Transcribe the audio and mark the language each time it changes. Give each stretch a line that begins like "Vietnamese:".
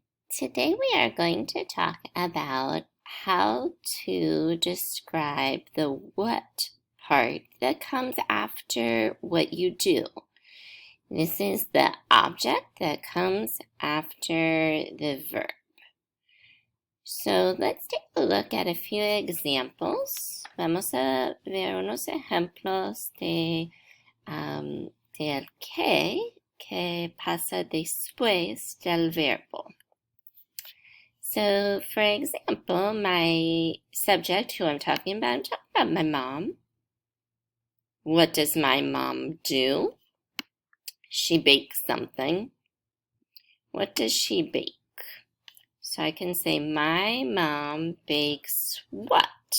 English: Today we are going to talk about how to describe the what part that comes after what you do. This is the object that comes after the verb. So let's take a look at a few examples.
Spanish: Vamos a ver unos ejemplos del que pasa después del verbo.
English: So, for example, my subject, who I'm talking about my mom. What does my mom do? She bakes something. What does she bake? So I can say, my mom bakes what?